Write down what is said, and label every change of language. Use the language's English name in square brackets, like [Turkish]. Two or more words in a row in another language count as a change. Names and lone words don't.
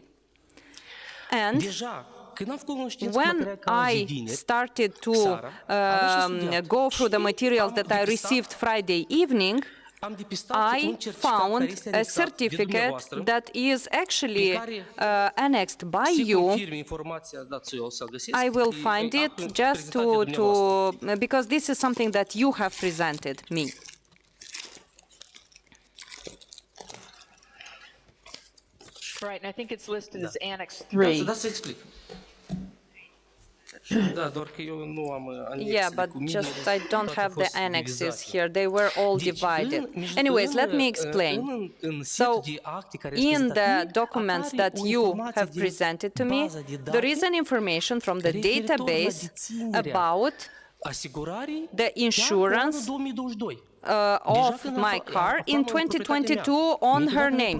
[English] And when I started to go through the materials that I received Friday evening, I found a certificate that is actually annexed by you. I will find it just because this is something that you have presented me. Right, and I think it's listed as Annex 3. [Romanian] Da, să explic. Da, doar că eu nu am anexele [English] Yeah, but [Romanian] cu mine, [English] just I don't [Romanian] toate [English] have [Romanian] au fost [English] the annexes [Romanian] divizate. [English] here. They were all divided. Anyways, let me explain. So, in the documents that you have presented to me, there is an information from the database about the insurance of my car in 2022 on her name.